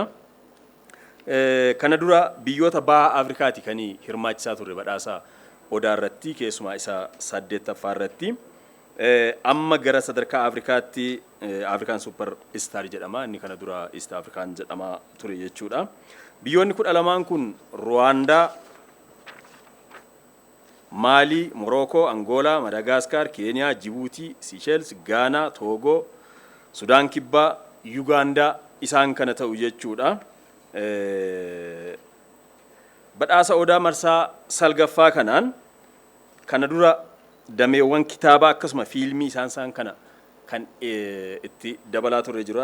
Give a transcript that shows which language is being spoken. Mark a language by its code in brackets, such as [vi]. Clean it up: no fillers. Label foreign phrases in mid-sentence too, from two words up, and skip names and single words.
[om] Kana dura biyyoota baha Afrikaati kan hirmaachisaa turre badhaasa odaa irratti keessumaa isa 8ffaa irratti. Amma gara sadarkaa Afrikaatti Afrikaan Super Star jedhama. Inni kana dura East African jedhama ture jechuudha. Biyyoonni 12 kun Rwanda, Mali, Morocco, Angola, Madagascar, Kenya, Djibouti, Seychelles, Ghana, Togo, Sudan Kibba, Uganda isaan kana ta'u jechuudha. Badhaasa odaa marsaa salgaffaa kanaan kana dura dameewwan kitaabaa akkasuma fiilmii isaan kana kan itti dabalaa turre jira.